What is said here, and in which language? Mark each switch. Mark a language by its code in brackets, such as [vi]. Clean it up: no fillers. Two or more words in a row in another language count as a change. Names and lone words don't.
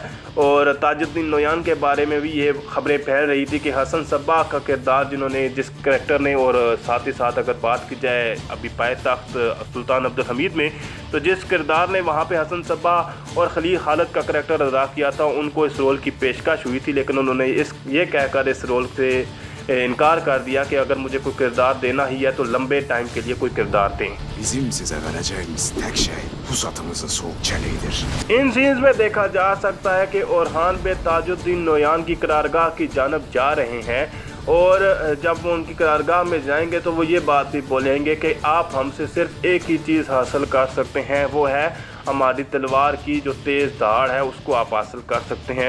[hi] और ताजुद्दीन नोयान के बारे में भी ये खबरें फैल रही थी कि हसन सब्बाह का किरदार जिन्होंने जिस करैक्टर ने, और साथ ही साथ अगर बात की जाए अभी पायतख्त सुल्तान अब्दुल हमीद में, तो जिस किरदार ने वहाँ पे हसन सब्बाह और खलील खालिद का करैक्टर अदा किया था, उनको इस रोल की पेशकश हुई थी, लेकिन उन्होंने ये कहकर इस रोल से इनकार कर दिया कि अगर मुझे कोई किरदार देना ही है तो लंबे टाइम के लिए कोई किरदार दें। [tr] Bizim size vereceğimiz tek şey pusatınızın soğuk çeliğidir. [hi] इन सीन्स में देखा जा सकता है कि ओरहान बे ताजुद्दीन नोयान की करारगाह की जानब जा रहे हैं, और जब वो उनकी करारगाह में जाएंगे तो वो ये बात भी बोलेंगे कि आप हमसे सिर्फ एक ही चीज़ हासिल कर सकते हैं, वो है हमारी तलवार की जो तेज़ धाड़ है, उसको आप हासिल कर सकते हैं।